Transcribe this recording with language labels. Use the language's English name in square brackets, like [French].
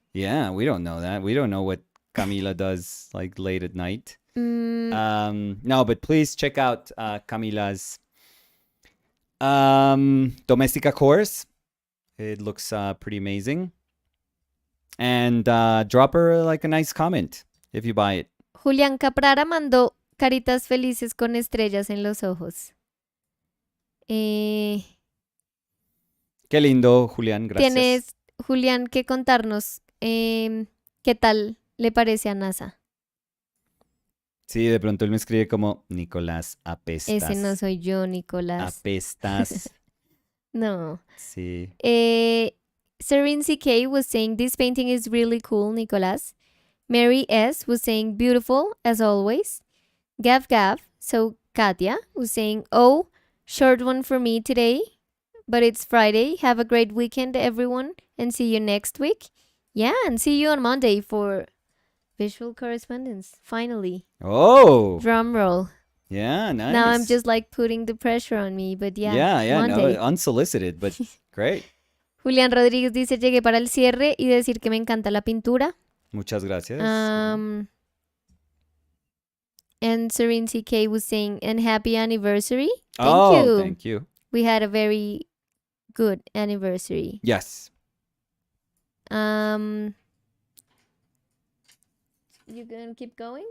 [English] Yeah, we don't know that. We don't know what Camila does like late at night. No, but please check out Camila's domestica course. It looks pretty amazing. And drop her like a nice comment if you buy it. [Spanish] Julián Caprara mandó caritas felices con estrellas en los ojos. Qué lindo, Julián, gracias. Tienes, Julián, que contarnos qué tal le parece a NASA. Sí, de pronto él me escribe como, Nicolás, apestas. Ese no soy yo, Nicolás. Apestas. No. Sí. [English] Serene CK was saying, this painting is really cool, Nicolás. Mary S. was saying, beautiful, as always. Gav Gav, so Katia, was saying, oh, short one for me today, but it's Friday. Have a great weekend, everyone, and see you next week. Yeah, and see you on Monday for visual correspondence, finally. Oh! Drum roll. Yeah, nice. Now I'm just like putting the pressure on me, but yeah. Yeah, Monday. no, unsolicited, but great. [Spanish] Julián Rodríguez dice, llegué para el cierre y decir que me encanta la pintura. Muchas gracias. [English] And Serene CK was saying, and happy anniversary. Thank you. Thank you. We had a very good anniversary. Yes. You gonna keep going?